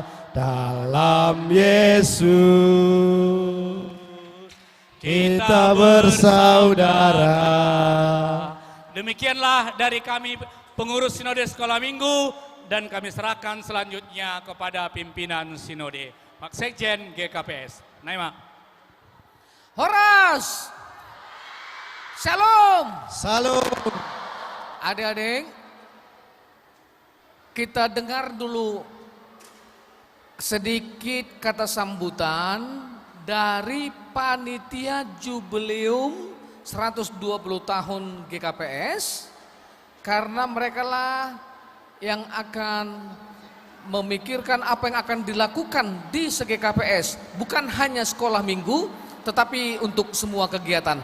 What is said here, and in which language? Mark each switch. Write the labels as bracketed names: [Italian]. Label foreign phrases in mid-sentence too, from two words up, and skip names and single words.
[Indonesian] Dalam Yesus kita bersaudara. Demikianlah dari kami pengurus Sinode Sekolah Minggu dan kami serahkan selanjutnya kepada pimpinan Sinode. Pak Sekjen GKPS. Naima. Horas. Shalom. Salam. Adik-adik, kita dengar dulu sedikit kata sambutan dari panitia jubileum 120 tahun GKPS, karena mereka lah yang akan memikirkan apa yang akan dilakukan di se-GKPS, bukan hanya sekolah minggu, tetapi untuk semua kegiatan.